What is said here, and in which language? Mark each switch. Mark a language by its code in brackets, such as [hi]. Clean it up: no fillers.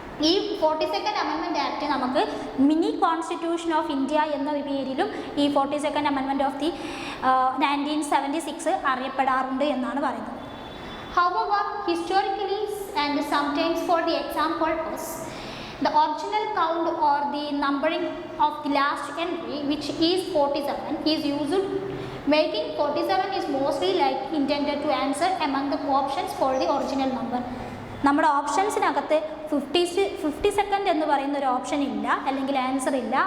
[ml] ഈ 42nd amendment act നമുക്ക് mini constitution of India എന്ന പേരിലും ഈ 42nd അമെൻമെൻറ്റ് ഓഫ് ദി 1976 അറിയപ്പെടാറുണ്ട് എന്നാണ് പറയുന്നത്. [en] However, historically and sometimes for the exam purpose, the original count or the numbering of the last entry, which is 47, is used, making 47 is mostly like intended to answer among the options for the original number. [ml] നമ്മുടെ ഓപ്ഷൻസിനകത്ത് 52nd എന്ന് പറയുന്ന ഒരു option ഇല്ല, അല്ലെങ്കിൽ answer ഇല്ല.